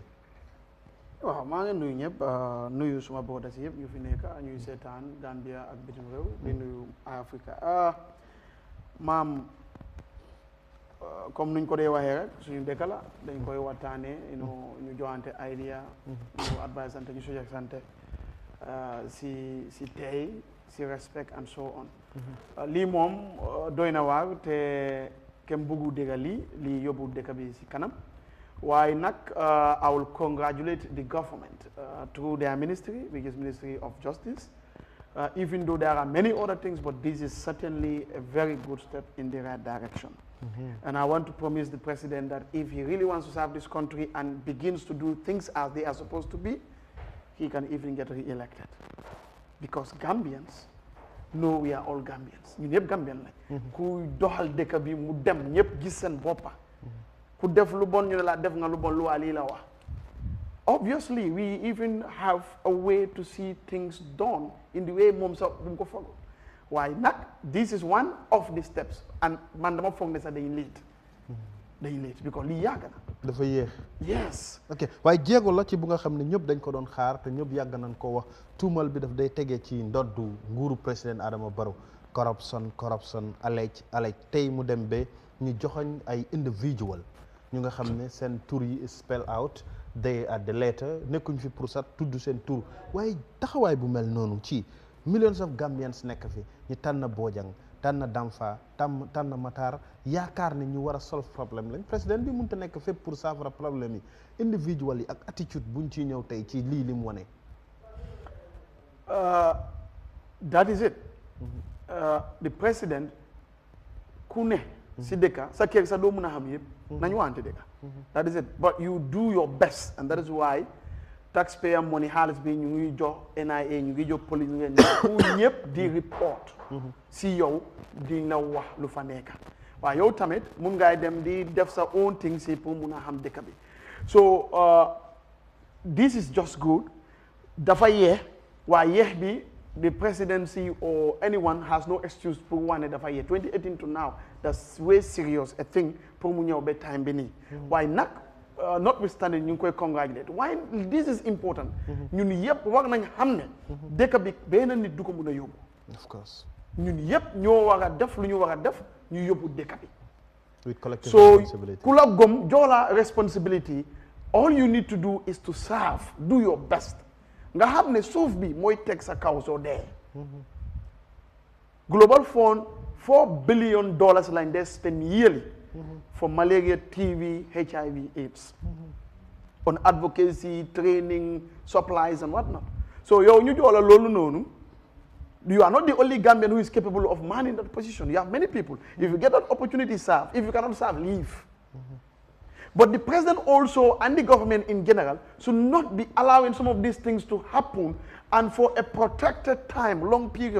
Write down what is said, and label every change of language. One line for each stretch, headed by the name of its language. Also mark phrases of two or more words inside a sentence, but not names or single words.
Wolof: waaw maa ngi nuyu ñëpp nuyu suma brothers yëpp ñu fi nekk ñuy seetaan Gambia ak bitim réew di nuyu Eyeafrica maam comme nuñ ko dee waxee rek suñu dëkk la dañ koy waxtaanee ñu joxante idea ñu advice sante ñu suggest sante si tey si respect and so on lii moom doy na waar te kenn bëggu dégg lii yóbbu dëkk bi si kanam waaye nag
English: I will congratulate the government through their ministry, which is Ministry of Justice, even though there are many other things, but this is certainly a very good step in the right direction. And I want to promise the president that if he really wants to serve this country and begins to do things as they are supposed to be, he can even get re-elected. Because Gambians know we are all Gambians.
Wolof: ñu ñëpp Gambian lañ. ku doxal dëkk bi mu dem ñëpp gis seen boppa ku def lu bon ñu ne la def nga lu bon lu waa lii la wax.
English: Obviously, we even have a way to see things done in the way
Wolof: moom sax bu mu ko foog.
English: Why not? This is one of the steps and
Wolof: man dama foog ne sax
English: day late. Day late because
Wolof: lii yàgg na. dafa yéex.
English: Yes.
Wolof: ok waaye jéego la ci bu nga xam ne ñëpp dañ ko doon xaar te ñëpp yàgg nañ ko wax tuumal bi daf day tegee ci ndoddu nguuru président Adama Barrow corruption alej tey mu dem ba ñu joxoñ ay individual ñu nga xam ne seen tur yi
English: spell out they are the letter
Wolof: nekkuñ fi pour sax tudd seen tur waaye taxawaay bu mel noonu ci
English: millions of Gambians
Wolof: nekk fi ñu tànn Bojang tànn Damfa tànn Matar yaakaar ne ñu war a solve problème lañ président bi mënut a nekk fépp pour saafara problème yi individual yi ak attitude buñ ciy ñëw tey ci lii li mu wane.
English: That is it. The president
Wolof: ku ne si dëkka sa kër sa doo mën a xam yëpp nañu wante dëkka.
English: That is it, but you do your best and that is why taxpayer money
Wolof: xaalis bi ñu ngi jox NIA ñu ngi jox police ñu ngi ñëpp di report si yow di la wax lu fa nekk waaye yow tamit mun ngay dem di def sa
English: own thing
Wolof: si pour mun a xam dëkk bi
English: so this is just good
Wolof: dafa yeex waaye yeex bi
English: the presidency or anyone has no excuse
Wolof: pour wane dafa yeex
English: 2018 to now that's way serious a thing
Wolof: pour mu ñëw ba time bi nii waaye nag notwithstanding ñu ngi koy congratulate waaye
English: this is important
Wolof: ñun yëpp war nañ xam ne dëkk bi benn nit du ko mun a yóbbu
English: of course
Wolof: ñun yëpp ñoo war a def lu ñu war a def ñu yóbbu dëkk bi
English: with collective so responsibility
Wolof: ku la gom jox la
English: responsibility all you need to do is to serve do your best
Wolof: nga xam ne suuf bi mooy teg sa kaw soo dee
English: Global Fund $4 billion
Wolof: lañ dee
English: spend yearly for malaria, TB, HIV, AIDS, on advocacy, training, supplies, and whatnot. So you are not the only Gambian who is capable of manning that position. You have many people. If you get that opportunity, serve. If you cannot serve, leave. But the president also and the government in general should not be allowing some of these things to happen and for a protracted time, long period.